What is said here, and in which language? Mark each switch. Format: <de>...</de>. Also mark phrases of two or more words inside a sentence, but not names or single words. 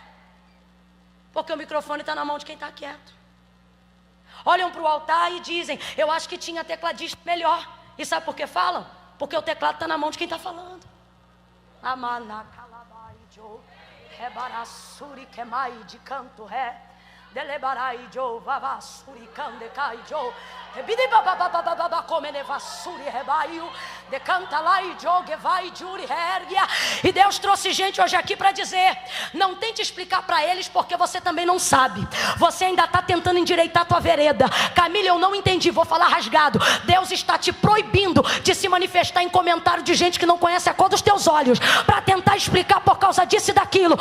<pt>Porque o microfone está na mão de quem está quieto. Olham para o altar e dizem: eu acho que tinha tecladista melhor. E sabe por que falam? Porque o teclado está na mão de quem está falando. Rebarassuri quemai de canto ré, delebarai jo vavassuri candecai jo, ebidi babababababa comenevassuri rebaiu, decanta lá e jogue vai juri hergia. E Deus trouxe gente hoje aqui para dizer: não tente explicar para eles, porque você também não sabe. Você ainda está tentando endireitar a tua vereda. Camila, eu não entendi, vou falar rasgado. Deus está te proibindo de se manifestar em comentário de gente que não conhece a cor dos teus olhos, para tentar explicar por causa disso e daquilo.</pt>